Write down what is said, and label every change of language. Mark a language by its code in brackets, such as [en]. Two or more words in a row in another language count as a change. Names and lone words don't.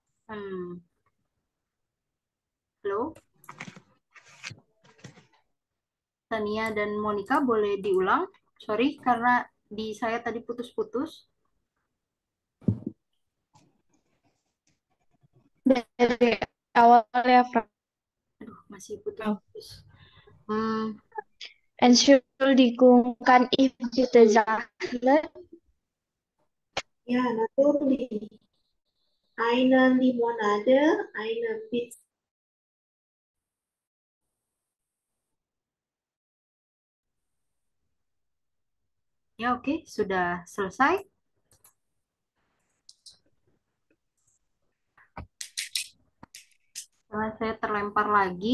[id] Hmm, halo, Tania dan Monica boleh diulang? Sorry, karena di saya tadi putus-putus. Dari awal ya, Prof. Aduh, masih putus-putus. Hmm, [de] Entschuldigung, kann ich bitte sagen? Ja, natürlich. Eine Limonade, eine Pizza. [id] ya oke, sudah selesai. Karena saya terlempar lagi.